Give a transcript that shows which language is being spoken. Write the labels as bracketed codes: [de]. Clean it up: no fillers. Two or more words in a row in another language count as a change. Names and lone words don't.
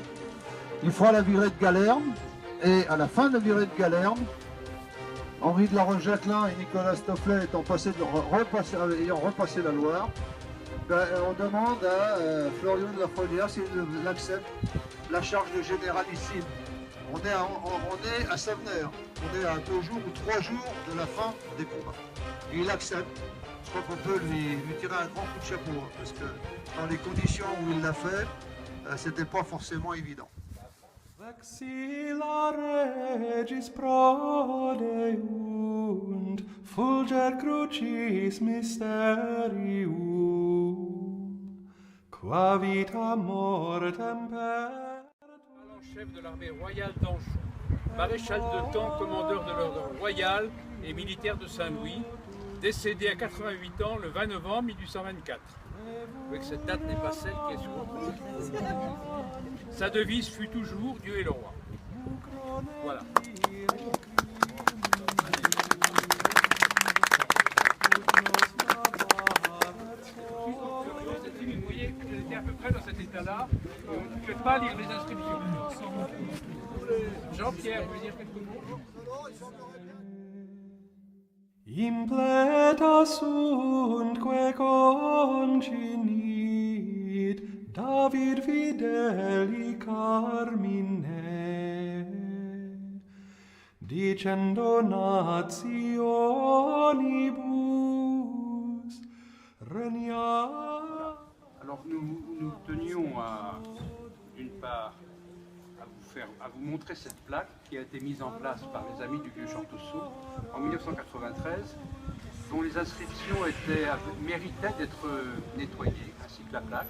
[fr] Il fera la virée de Galerme, et à la fin de la virée de Galerme, Henri de la Roche-Jacquelin et Nicolas Stofflet ayant repassé la Loire, on demande à Florian de la Frenière s'il accepte la charge de généralissime. On est à Savenay, on est à 2 jours ou 3 jours de la fin des combats. Et il accepte. Je crois qu'on peut lui tirer un grand coup de chapeau, hein, parce que dans les conditions où il l'a fait, c'était pas forcément évident. [la] Vexilla regis prodeunt, fulger crucis mysterium, qua vita mortem per... [fr] Chef de l'armée royale d'Anjou, maréchal de camp, commandeur de l'ordre royal et militaire de Saint-Louis, décédé à 88 ans le 20 novembre 1824. Vous voyez que cette date n'est pas celle qui est sur votre... Sa devise fut toujours « Dieu est le roi ». Voilà. Vous voyez, elle était à peu près dans cet état-là, et on ne pouvait pas lire les inscriptions. Jean-Pierre, vous voulez dire quelques mots? [la] Impleta suntque concinit David fideli carmine, dicendo nationibus regna. [fr] Alors nous tenions à, d'une part, à vous montrer cette plaque qui a été mise en place par les Amis du Vieux-Chanteusseau en 1993, dont les inscriptions méritaient d'être nettoyées, ainsi que la plaque.